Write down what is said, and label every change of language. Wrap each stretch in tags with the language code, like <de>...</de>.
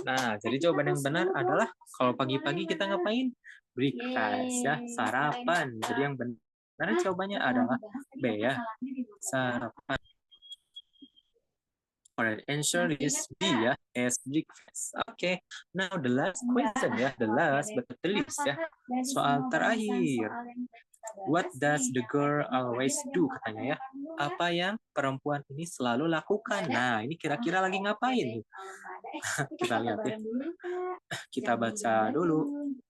<id>Nah, jadi jawaban yang benar adalah kalau pagi-pagi kita ngapain? Breakfast ya, sarapan. Jadi yang benar jawabannya adalah B ya, sarapan.</id> <en>Alright, answer is B ya, as breakfast. Okay, now the last question ya, the last but not the least ya.</en> <id>Soal terakhir.</id> <en>What does the girl always do?</en> <id>Katanya ya. Apa yang perempuan ini selalu lakukan? Nah, ini kira-kira lagi ngapain nih? Kita lihat ya. Kita baca dulu.</id>